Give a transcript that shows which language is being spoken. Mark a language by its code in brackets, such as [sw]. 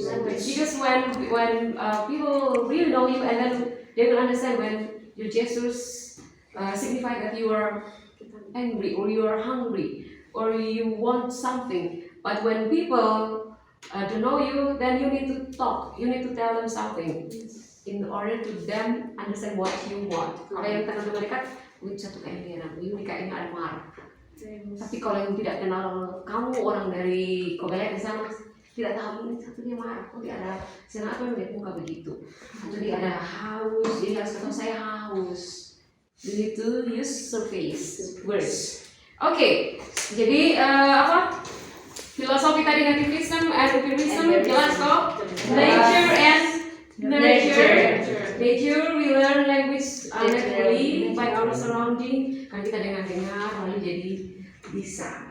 [en] Because when people really know you, and then they will understand when your gestures signify that you are angry or you are hungry or you want something. But when people don't know you, then you need to talk. You need to tell them something in order to them understand what you want. [id] Kalau yang kenal dekat, satu kayak dia, ini kayaknya ada marah. Tapi kalau yang tidak kenal kamu, orang dari Kobelet di sana tidak tahu ini satu dia marah, dia ada senang apa yang melihat muka begitu, atau dia ada haus, dia harus kata saya haus. [en] You need to use surface words. [id] Oke, jadi apa? Filosofi tadi nativism and empirism jelas kok. [en] Nature and nurture. Nature we learn language naturally by our surrounding. [id] Kan kita dengar lalu jadi bisa.